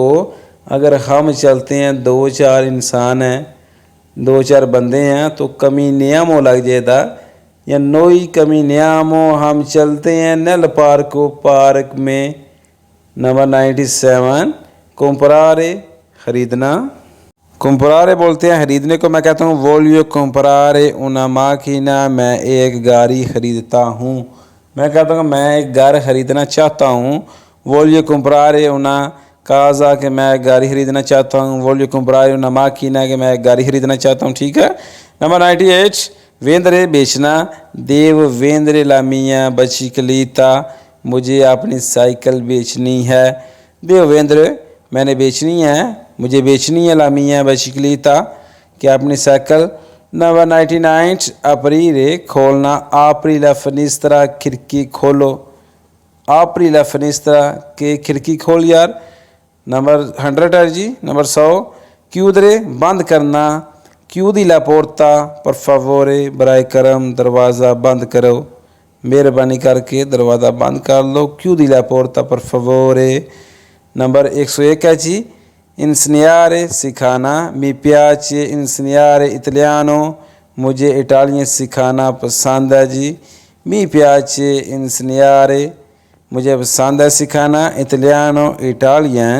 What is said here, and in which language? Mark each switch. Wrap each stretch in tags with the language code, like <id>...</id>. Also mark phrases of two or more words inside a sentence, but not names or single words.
<hi>अगर हम चलते हैं 2-4 इंसान हैं, 2-4 बंदे हैं तो कमिनियामो लग जाता, या</hi> <it>noi camminiamo</it> <hi>हम चलते हैं</hi> <it>nel parco</it> <hi>पार्क में। नंबर 97 comprare खरीदना, comprare बोलते हैं खरीदने को। मैं कहता हूँ</hi> <it>voglio comprare una macchina</it> <hi>मैं एक गाड़ी खरीदता हूँ। मैं कहता हूँ मैं एक घर खरीदना चाहता हूँ,</hi> <it>voglio comprare una casa</it> <hi>कि मैं एक गाड़ी खरीदना चाहता हूँ,</hi> <it>voglio comprare una macchina</it> <hi>कि मैं एक गाड़ी खरीदना चाहता हूँ, ठीक है। नंबर 98 vendere बेचना,</hi> <it>devo vendere la mia bicicletta</it> <hi>मुझे अपनी साइकिल बेचनी है।</hi> <it>devo vendere</it> <hi>मैंने बेचनी है, मुझे बेचनी है</hi> <it>la mia bicicletta</it> <hi>कि अपनी साइकिल। नंबर 99 aprire खोलना,</hi> <it>apri la finestra</it> <hi>खिड़की खोलो,</hi> <it>apri la finestra</it> <hi>के खिड़की खोल यार। नंबर 100 है जी, नंबर 100 chiudere बंद करना,</hi> <it>chiudi la porta per favore</it> <hi>बराए करम दरवाज़ा बंद करो, मेहरबानी करके दरवाज़ा बंद कर लो,</hi> <it>chiudi la porta per favore।</it> <hi>नंबर 101 है जी, इंसेनियारे सिखाना,</hi> <it>mi piace insegnare italiano</it> <hi>मुझे इटालियन सिखाना पसंद है जी।</hi> <it>mi piace insegnare</it> <hi>मुझे पसंद है सिखाना इटालियानो इटालियन।</hi>